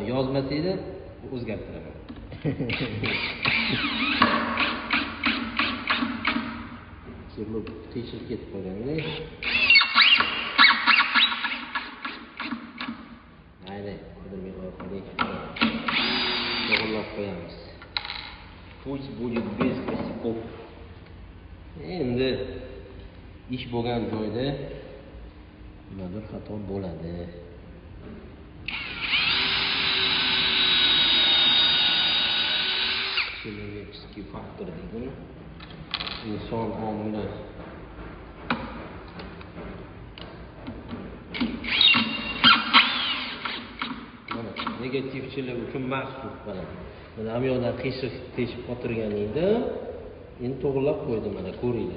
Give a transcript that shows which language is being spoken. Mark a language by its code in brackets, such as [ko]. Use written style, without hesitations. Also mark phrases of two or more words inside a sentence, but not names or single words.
[uz] Yozmasanglar o'zgartiraman. Kirib tekshirib ketib qolganda. Mayli, qidirmay qo'yaylik. To'g'rilab qo'yamiz. [ru] Pусть будет без косяков. [uz] Endi ish bo'lgan joyda nimadir xato bo'ladi. [ru] Человеческий фактор deydi. [uz] Inson omili. Mana negativchilar uchun maxsus mana. Mana ham yoqda qiyshiq teshib qotirganingda endi to'g'rilab qo'ydi mana ko'ringlar.